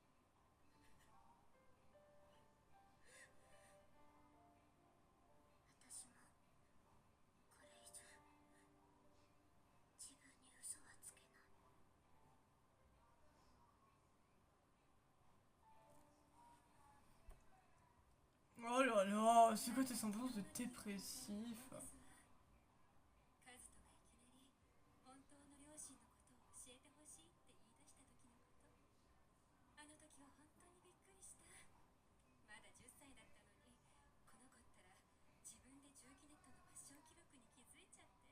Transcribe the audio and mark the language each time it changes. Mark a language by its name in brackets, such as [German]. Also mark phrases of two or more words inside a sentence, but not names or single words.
[Japanese] 私もこれ以上自分に嘘はつけない。 [French] Oh là là, c'est quoi tes semblances de dépressif? [Japanese] カズトがいきなり本当の両親のことを教えてほしいって言い出した時のこと。あの時は本当にびっくりした。まだ10歳だったのに、この子ったら自分で重機ネットのファッション記録に気づいちゃって。